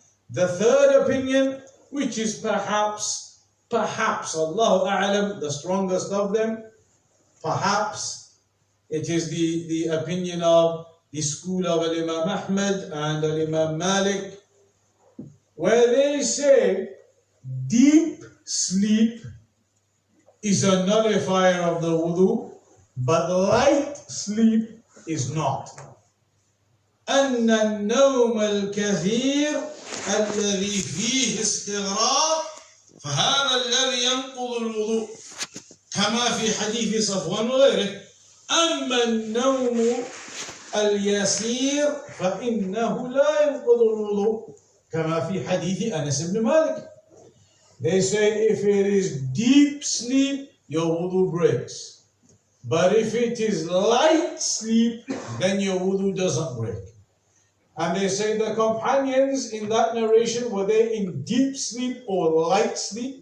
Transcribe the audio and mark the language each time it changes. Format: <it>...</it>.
<en>The third opinion, which is perhaps Allahu A'lam, the strongest of them, perhaps it is the opinion of the school of Imam Ahmad and Imam Malik, where they say deep sleep is a nullifier of the wudu, but light sleep is not.</en> <ar>أن النوم الكثير الذي فيه استغراق فهذا الذي ينقض الوضوء كما في حديث صفوان وغيره. أما النوم اليسير فإنه لا ينقض الوضوء كما في حديث أنس بن مالك.</ar> <en>They say if it is deep sleep, your wudu breaks. But if it is light sleep, then your wudu doesn't break. And they say the companions in that narration, were they in deep sleep or light sleep?</en>